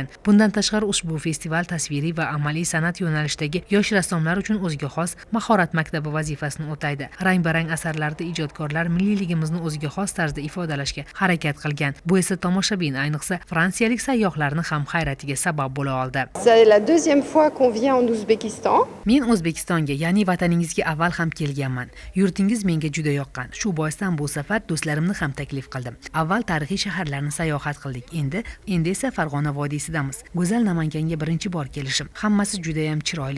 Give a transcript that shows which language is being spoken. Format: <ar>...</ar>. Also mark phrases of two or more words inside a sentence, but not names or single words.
<uz>Bundan tashqari ushbu festival tasviriy va amaliy san'at yo'nalishidagi yosh rassomlar uchun o'ziga xos mahorat maktabi vazifasini o'taydi. Rang-barang asarlarda ijodkorlar milliyligimizni o'ziga xos tarzda ifodalashga harakat qilgan. Bu esa tomoshabin, ayniqsa fransiyalik sayyohlarni ham hayratiga sabab bo'la oldi.</uz> <fr>C'est la deuxième fois qu'on vient en Ouzbékistan.</fr> <uz>Men O'zbekistonga, ya'ni vataningizga avval ham kelganman. Yurtingiz menga juda yoqqan. Shu boisdan bu safar do'stlarimni ham taklif qildim. Avval tarixiy shaharlarni sayohat qildik. Endi esa Farg'ona vodiysidamiz. Go'zal Namanganga birinchi bor kelishim. Hammasi juda ham chiroyli.</uz>